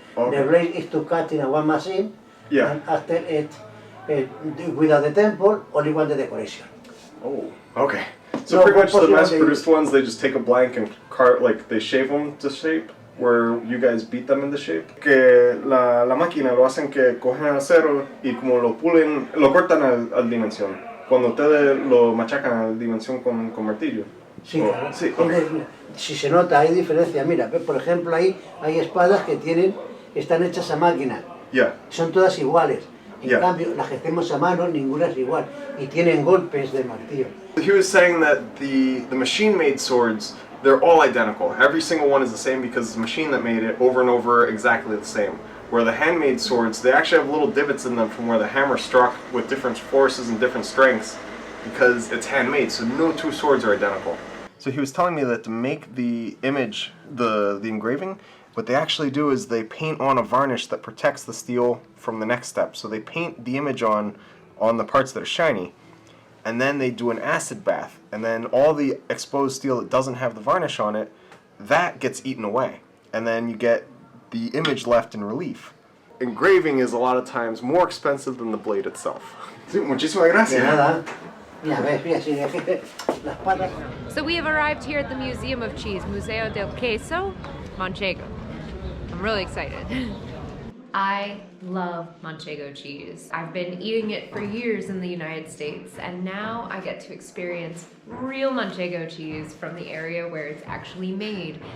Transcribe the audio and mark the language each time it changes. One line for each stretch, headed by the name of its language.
English: Okay. The blade is to cut in a one machine, Yeah. and after it, without the temple, only one the decoration. Oh, okay. So No, pretty much the possibly mass-produced ones, they just take a blank and like they shave them to shape, where you guys beat them into shape.
Spanish: Que la máquina lo hacen que cogen acero y como lo pulen, lo cortan al dimensión. Cuando ustedes lo machacan a dimensión con martillo. Sí, Oh, claro. sí, ok. Si se nota, hay diferencia. Mira, por ejemplo, ahí hay espadas que están hechas a máquina.
English: Yeah.
Spanish: Son todas iguales. En
English: Yeah.
Spanish: cambio, las que hacemos a mano, ninguna es igual. Y tienen golpes de martillo.
English: He was saying that the machine-made swords, they're all identical. Every single one is the same because it's a machine that made it over and over exactly the same. Where the handmade swords, they actually have little divots in them from where the hammer struck with different forces and different strengths because it's handmade, so no two swords are identical. So he was telling me that to make the image, the engraving, what they actually do is they paint on a varnish that protects the steel from the next step. So they paint the image on the parts that are shiny, and then they do an acid bath, and then all the exposed steel that doesn't have the varnish on it, that gets eaten away, and then you get the image left in relief. Engraving is a lot of times more expensive than the blade itself.
Spanish: Sí, muchísimas De gracias. nada. Mira, ves, mira, si las patas.
English: So we have arrived here at the Museum of Cheese, Museo del Queso, Manchego. I'm really excited. I love Manchego cheese. I've been eating it for years in the United States, and now I get to experience real Manchego cheese from the area where it's actually made.